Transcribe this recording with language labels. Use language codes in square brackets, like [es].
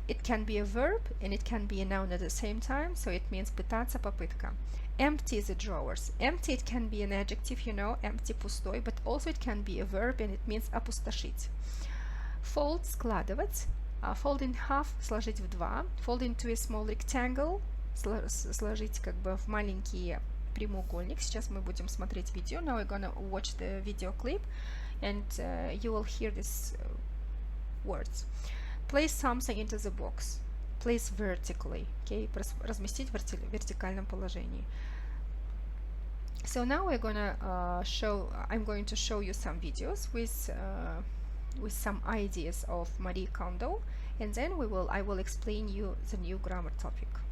[en] It can be a verb and it can be a noun at the same time, so it means [ru] пытаться, попытка. [en] Empty the drawers. Empty, it can be an adjective, you know, empty, [ru] пустой, [en] but also it can be a verb and it means [ru] опустошить. [en] Fold, [ru] складывать. [en] Fold in half, [ru] сложить в два. [en] Fold into a small rectangle, [ru] сложить как бы в маленький прямоугольник. Сейчас мы будем смотреть видео. [en] Now we're gonna watch the video clip and you will hear these words. Place something into the box. Place vertically. [ru] Okay, разместить в вертикальном положении. [en] So now we're gonna I'm going to show you some videos with some ideas of Marie Kondo, and then I will explain you the new grammar topic.